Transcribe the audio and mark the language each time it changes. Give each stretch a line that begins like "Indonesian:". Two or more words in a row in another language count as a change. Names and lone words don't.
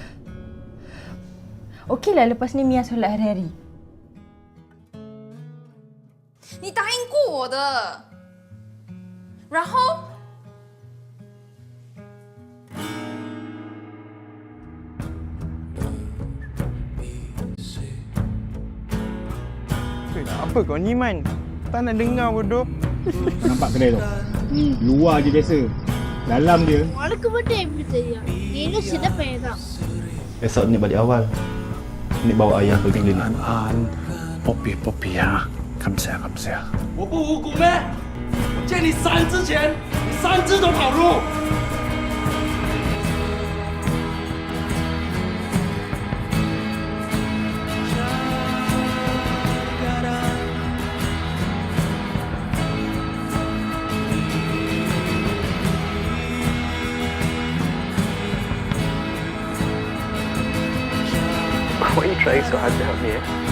Malay: Okeylah lepas ni Mia solat hari-hari.
Chinese: 你答应过我的，然后
Malay: Apa kau ni Man? Tak nak dengar bodoh. Nampak kedai tu? Luar je biasa. Dalam dia.
Tamil: உனக்கு மட்டும் எப்படி தெரியும் நீனும் சின்ன பையன் தான்
Malay: Esok Nik balik awal. Nik bawa ayah pergi klinik.
English: Poppy 啊 ，Come here.
Chinese: 我不无辜咩？我见你3只前，你3只都跑路。
English: Why are you trying so hard to help me?